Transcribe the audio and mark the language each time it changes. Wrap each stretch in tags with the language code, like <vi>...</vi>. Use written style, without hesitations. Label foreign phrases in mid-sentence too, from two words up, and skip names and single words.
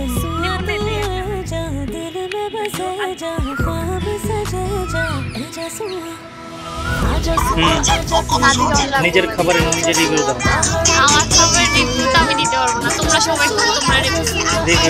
<hi>सुआ तू है जहाँ दिल में बसे, जहाँ ख्वाब सजे, जहाँ जा सुआ। आजा सुआ आजा</hi> <bn>নিজের খাবারের নিজে রিভিউ দাও। আমার খাবারের রিভিউ তো আমি দিতে পারবো না, তোমরা সবাই খাও, তোমরা রিভিউ রিভিউ</bn>